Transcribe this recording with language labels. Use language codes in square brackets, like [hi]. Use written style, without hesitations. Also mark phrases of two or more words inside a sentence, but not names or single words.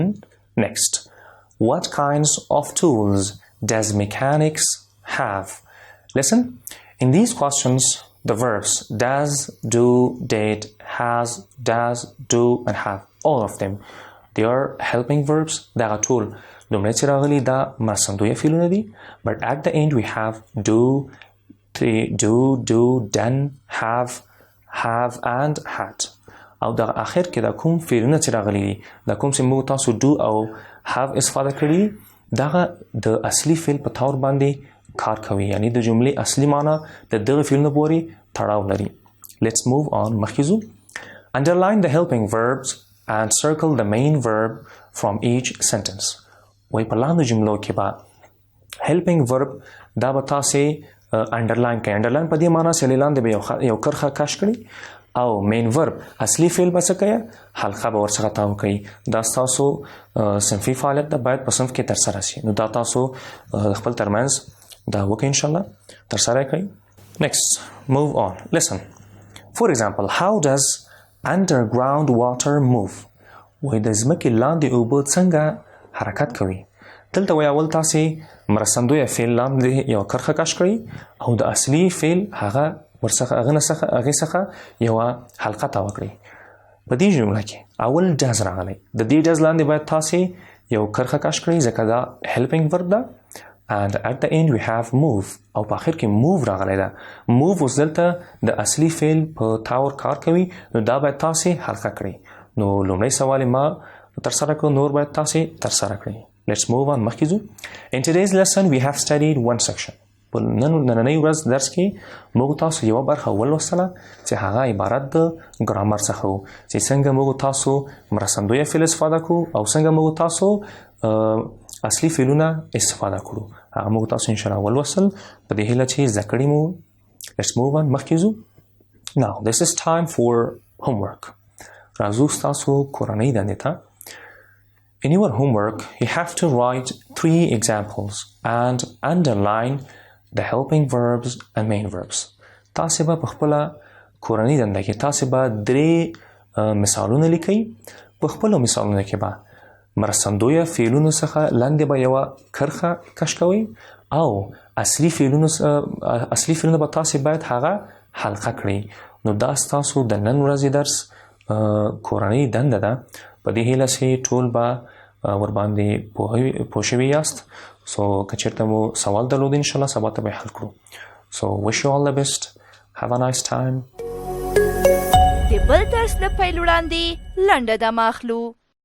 [en] Next, what kinds of tools does mechanics have? Listen, in these questions, the verbs does, do, did, has, does, do, and have, all of them, they are helping verbs. [ps] دغه ټول لومړی چې راغلي دا مرستندویه فعلونه دي. [en] But at the end we have do, done, have, and had. [ps] او د اخر کې دا کوم فعلونه چې راغلي دي دا کوم چې موږ تاسو do او have استفاده کړي دغه د اصلي فعل په تور باندې کار کوي، یعنی د جملې اصلي معنی د دغه فعلونو پورې تړاو لري. [en] Let's move on. [ps] مخکې ځو. [en] Underline the helping verbs and circle the main verb from each sentence. [ps] وای په لاندې جملو کې به [en] helping verb [ps] دا به تاسې underline کړئ. underline په دې معنی چې لاندې به یو کرښه کش کړئ او [en] main verb [ps] اصلي فعل به څه کوي حلقه به ورڅخه تاو کوي. دا تاسو صنفي فعالیت ده باید په صنف کې ترسره شي. نو دا تاسو خپل ترمنځ دا وکړئ [ar] ان شاء الله [ps] ترسره کړئ. [en] Next, move on. Listen. For example, how does underground water move? [ps] وای د ځمکې لاندې اوبه څنګه حرکت کوي؟ دلته وای اول تاسې مرستندویه فعل لاندې یو کرښه کش کړئ او د اصلي فعل هغه هغې څخه یوه حلقه تاوه کړئ. په دې جمله کې اول does راغلی، د دې does لاندې باید تاسې یو کرښه کش کړئ ځکه دا [en] helping verb [ps] ده. [en] and at the end we have move [ps] او په آخر کې move راغلی ده. move اوس دلته د اصلي فعل په تور کار کوي نو دا باید تاسې حلقه کړئ. نو لومړی سوال ما ترسره کړو، نور باید تاسې ترسره کړئ. [en] Let's move on. [ps] مخکې ځو. [en] In today's lesson we have studied one section. [ps] په نننۍ ورځ درس کې موږ تاسو یوه برخه ولوستله چې هغه عبارت د ګرامر څخه و چې څنګه موږ تاسو مرستندویه فعل استفاده کړو او څنګه موږ تاسو اصلي فعلونه استفاده کړو. هغه موږ تاسو [ar] انشاءالله [ps] ولوستل په دې هیله چې زده کړي مو. [en] Let's move on. [ps] مخکې ځو. [en] Now this is time for homework. [ps] راځو ستاسو کورنۍ دندې ته. [en] In your homework you have to write 3 examples and underline the helping verbs and main verbs. [ps] تاسې به په خپله کورنۍ دنده کې تاسې به 3 مثالونه لیکئ. په خپلو مثالونو کې به مرستندویه فعلونو څخه لاندې به یوه کرښه کش کوئ او اصلي فعلونه به تاسې باید هغه حلقه کړئ. نو دا ستاسو د نن ورځې درس کورنۍ دنده ده. په دې هیله چې ټول به ورباندې پوه شوي یاست. So که چېرته مو سوال درلود [ar] انشاءالله [ps] سبا ته به حل کړو. [en] So wish you all the best. Have a nice time. [ps] د بل درس نه پیل وړاندې لنډه دمه اخلو.